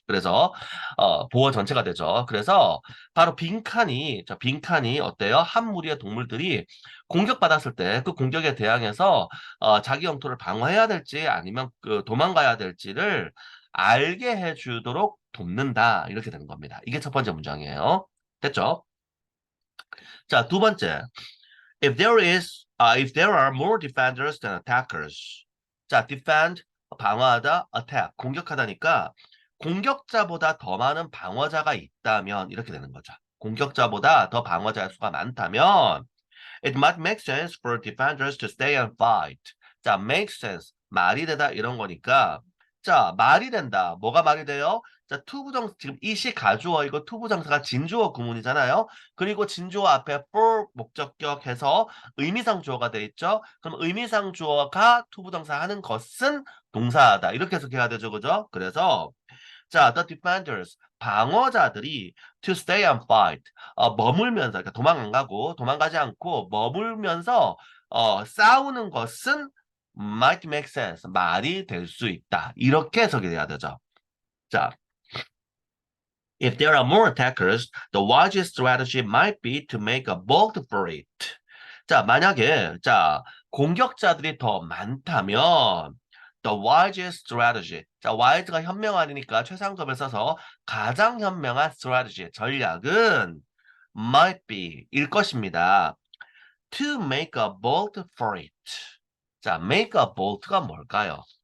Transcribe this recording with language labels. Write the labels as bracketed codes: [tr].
[ko] 그래서 보어 전체가 되죠. 그래서 바로 빈칸이 어때요? 한 무리의 동물들이 공격받았을 때 그 공격에 대항해서 자기 영토를 방어해야 될지 아니면 그 도망가야 될지를 알게 해주도록 돕는다. 이렇게 되는 겁니다. 이게 첫 번째 문장이에요. 됐죠? 자, 두 번째. [en] If there are more defenders than attackers. [ko] 자, defend, 방어하다, attack, 공격하다니까 공격자보다 더 많은 방어자가 있다면 이렇게 되는 거죠. 공격자보다 더 방어자의 수가 많다면 [en] it might make sense for defenders to stay and fight. [ko] 자, make sense. 말이 되다 이런 거니까. 자, 말이 된다. 뭐가 말이 돼요? 자, 투부정 지금 이시 가주어이고 투부정사가 진주어 구문이잖아요. 그리고 진주어 앞에 for 목적격 해서 의미상 주어가 돼 있죠. 그럼 의미상 주어가 투부정사 하는 것은 동사하다. 이렇게 해석해야 되죠. 그죠? 그래서 자, the defenders, 방어자들이 [en] to stay and fight, [ko] 머물면서, 그러니까 도망 안 가고, 도망가지 않고, 머물면서, 싸우는 것은 [en] might make sense, [ko] 말이 될 수 있다. 이렇게 해석이 돼야 되죠. [en] 자, if there are more attackers, the wisest strategy might be to make a bolt for it. [ko] 자, 만약에, 자, 공격자들이 더 많다면, [en] the wisest strategy. [ko] 자, wise가 현명하니까 최상급을 써서 가장 현명한 strategy, 전략은 [en] might be, [ko] 일 것입니다. [en] to make a bolt for it. 자, make a bolt가 [ko] 뭘까요?